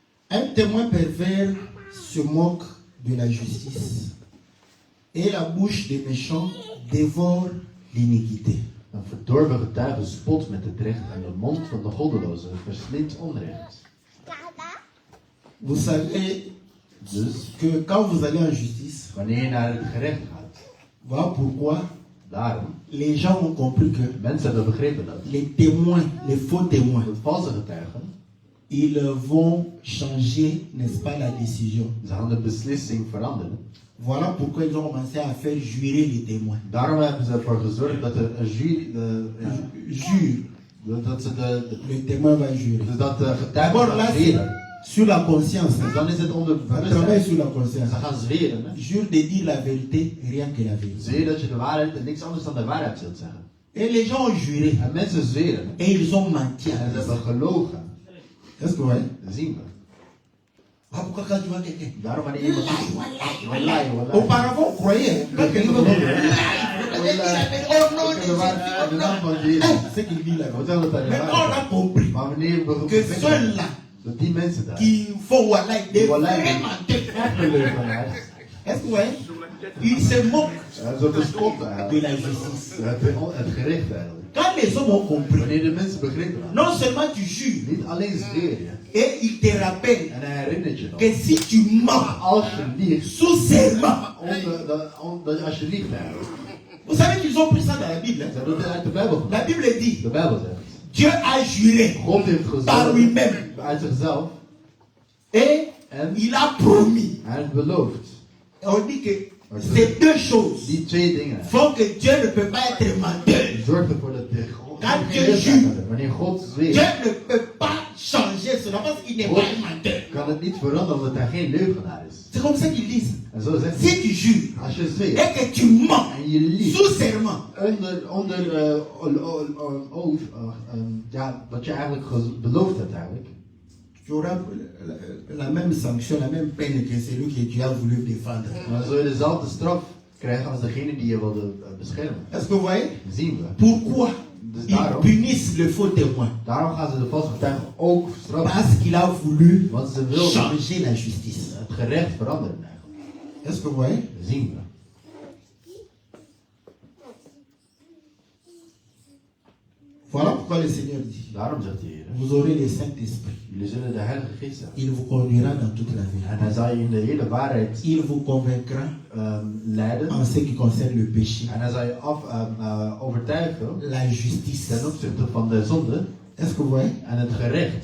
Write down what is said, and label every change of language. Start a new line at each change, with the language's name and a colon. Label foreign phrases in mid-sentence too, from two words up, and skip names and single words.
French: Un témoin pervers se moque de la justice et la bouche des méchants dévore l'iniquité.
Dutch: Een verdorven getuige spot met het recht en de mond van de goddeloze verslindt onrecht.
French: Vous savez
Dutch: Dus,
French: que quand vous allez en justice,
Dutch: wanneer je naar het gerecht gaat,
French: voilà pourquoi
Dutch: daarom,
French: les gens ont compris que
Dutch: mensen hebben begrepen dat
French: les témoins, les faux témoins,
Dutch: de valse getuigen,
French: ils vont changer, n'est-ce pas, la décision.
Dutch: ze gaan de beslissing veranderen.
French: Voilà pourquoi ils ont commencé à faire jurer les témoins.
Dutch: Daarom hebben ze ervoor gezorgd dat er een jury,
French: Jure,
Dutch: dat ze
French: le témoin va jurer.
Dutch: dus dat de getuigen
French: D'abord là,
Dutch: gaan
French: c'est
Dutch: zweren.
French: sur la conscience.
Dutch: Dus dan is het onder
French: On travaille
Dutch: bewustzijn.
French: sur la conscience.
Dutch: Ze gaan zweren. Hè?
French: Jure de dire la vérité, rien que la vérité.
Dutch: Zweer dat je de waarheid en niks anders dan de waarheid zult zeggen.
French: Et les gens ont juré.
Dutch: En mensen zweren. Hè?
French: Et ils ont menti.
Dutch: En ze hebben gelogen.
French: Est-ce que vous voyez?
Dutch: Dat zien we.
French: Ah, pourquoi quand tu vois quelqu'un?
Dutch: Daarom wanneer iemand...
Arabic: والله، والله.
French: Auparavant, on croyait. Quand quelqu'un va
Dutch: De naam van Jezus.
French: c'est qu'il dit là.
Dutch: Wat zeggen we dat
French: Mais on a compris
Dutch: Maar wanneer we
French: que ceux-là
Dutch: dat die mensen daar,
French: qui font wallahi, des
Dutch: Wallahi.
French: vrais menteurs.
Dutch: echte leugenaars,
French: Est-ce que vous voyez? Ils se moquent
Dutch: ze bespotten
French: de
Dutch: eigenlijk.
French: la justice.
Dutch: Het gericht eigenlijk.
French: Quand les hommes ont compris,
Dutch: Wanneer de mensen begrepen hadden,
French: non seulement tu jures,
Dutch: niet alleen zweer je,
French: et il te rappelle
Dutch: en hij herinnert je nog,
French: que si tu mens
Dutch: als je liegt,
French: sous serment,
Dutch: als je liegt eigenlijk.
French: vous savez qu'ils ont pris ça dans la Bible.
Dutch: Ze
French: Hein?
Dutch: hebben dat uit de Bijbel
French: La
Dutch: gemaakt.
French: Bible dit,
Dutch: De Bijbel zegt,
French: Dieu a juré
Dutch: God heeft
French: par
Dutch: gezegd,
French: lui-même
Dutch: uit zichzelf,
French: et
Dutch: en
French: il a promis.
Dutch: hij heeft beloofd.
French: On dit que ces deux choses
Dutch: Die twee dingen
French: font que Dieu ne peut pas être menteur.
Dutch: zorgt ervoor dat de God
French: Quand
Dutch: geen
French: Dieu
Dutch: lust
French: jure,
Dutch: heeft. Wanneer God
French: Dieu
Dutch: zweert,
French: ne peut pas changer cela parce qu'il n'est pas un menteur.
Dutch: kan het niet veranderen omdat hij geen leugenaar is.
French: C'est comme ça qu'ils disent.
Dutch: En zo zegt hij,
French: Si tu jures
Dutch: als je zweert
French: et que tu mens
Dutch: en je liegt
French: sous serment,
Dutch: ja, wat je eigenlijk beloofd hebt eigenlijk,
French: tu auras la même sanction, la même peine que celui que tu as voulu défendre.
Dutch: dan zul je dezelfde straf krijgen als degene die je wilde beschermen.
French: Est-ce que vous voyez?
Dutch: Dat zien we.
French: Pourquoi
Dutch: Dus
French: ils
Dutch: daarom,
French: punissent le faux témoin?
Dutch: daarom gaan ze de valse getuigen ook straffen.
French: Parce qu'il a voulu
Dutch: Want ze wilden
French: changer la justice.
Dutch: het gerecht veranderen eigenlijk.
French: Est-ce que vous voyez?
Dutch: Dat zien we.
French: Voilà pourquoi le Seigneur dit,
Dutch: Daarom zegt de Heer,
French: vous aurez le Saint-Esprit.
Dutch: jullie zullen de Heilige Geest hebben.
French: Il vous conduira dans toute la
Dutch: En
French: vérité.
Dutch: hij zal je in de hele waarheid
French: Il vous convaincra
Dutch: leiden.
French: en ce qui concerne le péché,
Dutch: En hij zal je overtuigen
French: la justice.
Dutch: ten opzichte van de zonde
French: Est-ce que vous voyez?
Dutch: en het gerecht.